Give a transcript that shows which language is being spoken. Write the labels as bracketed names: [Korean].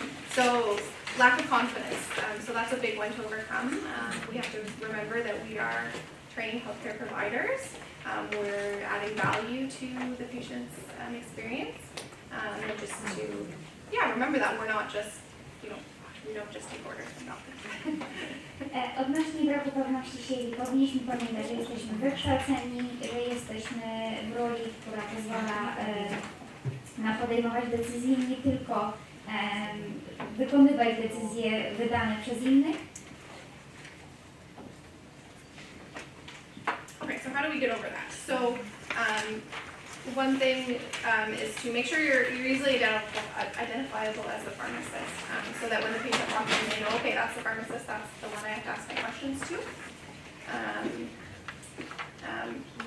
[English] So lack of confidence. So that's a big one to overcome. We have to remember that we are trained healthcare providers. We're adding value to the patient's experience. And just to, remember that we're not just, we don't just take orders from doctors. [Polish] Odnośnie braku pewności siebie powinniśmy pamiętać, że jesteśmy wykształceni, że jesteśmy w roli, która pozwala na podejmować decyzje, nie tylko wykonywać decyzje wydane przez innych. [English] Okay, so how do we get over that? So one thing is to make sure you're easily identifiable as the pharmacist, so that when the patient walks in, they know, okay, that's the pharmacist, that's the one I have to ask my questions to.